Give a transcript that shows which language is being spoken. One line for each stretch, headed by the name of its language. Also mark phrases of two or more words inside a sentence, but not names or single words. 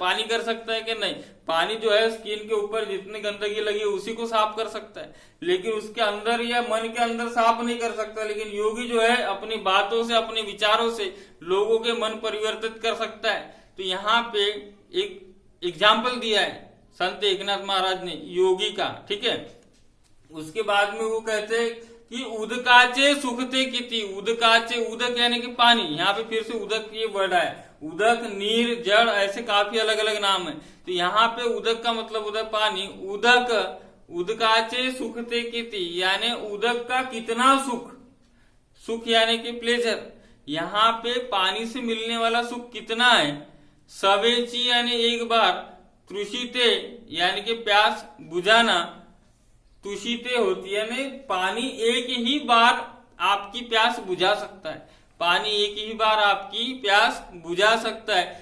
Hindi: पानी कर सकता है कि नहीं, पानी जो है स्किन के ऊपर जितनी गंदगी लगी है उसी को साफ कर सकता है, लेकिन उसके अंदर या मन के अंदर साफ नहीं कर सकता। लेकिन योगी जो है अपनी बातों से, अपने विचारों से लोगों के मन परिवर्तित कर सकता है। तो यहाँ पे एक एग्जाम्पल दिया है संत एकनाथ महाराज ने योगी का, ठीक है। उसके बाद में वो कहते हैं कि
Marathi: उदकाचे सुखते किती,
Hindi: उदकाचे, उदक यानी कि पानी, यहाँ पे फिर से उदक ये वर्ड है, उदक, नीर, जड़, ऐसे काफी अलग अलग नाम है। तो यहाँ पे उदक का मतलब उदक पानी, उदक,
Marathi: उदकाचे सुखते किती
Hindi: यानी उदक का कितना सुख, सुख यानी कि प्लेजर, यहाँ पे पानी से मिलने वाला सुख कितना है। सवेची यानी एक बार, तृषिते यानी कि प्यास बुझाना, तुषिते होती है, यानी पानी एक ही बार आपकी प्यास बुझा सकता है, पानी एक ही बार आपकी प्यास बुझा सकता है।